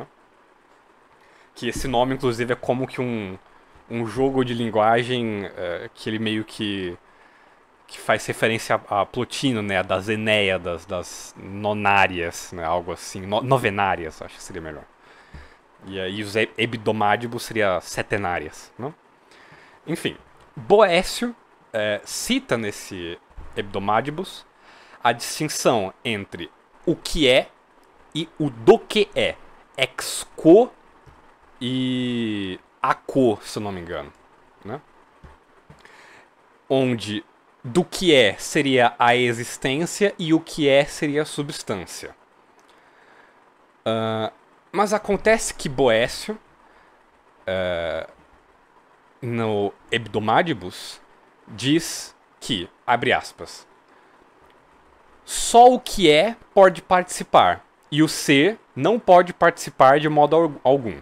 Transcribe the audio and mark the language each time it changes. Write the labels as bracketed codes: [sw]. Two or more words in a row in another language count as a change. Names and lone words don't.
[pt] Que esse nome, inclusive, é como que um jogo de linguagem que ele meio que faz referência a Plotino, né, das Enéadas, das nonárias, né, algo assim, novenárias, acho que seria melhor. E aí os Hebdomadibus seria setenárias, né? Enfim, Boécio cita nesse Hebdomadibus a distinção entre o que é e o do que é. [la] Ex quo e a quo, [pt] se eu não me engano, né? Onde do que é seria a existência e o que é seria a substância. Mas acontece que Boécio, no Hebdomadibus, diz que, abre aspas, só o que é pode participar, e o ser não pode participar de modo algum.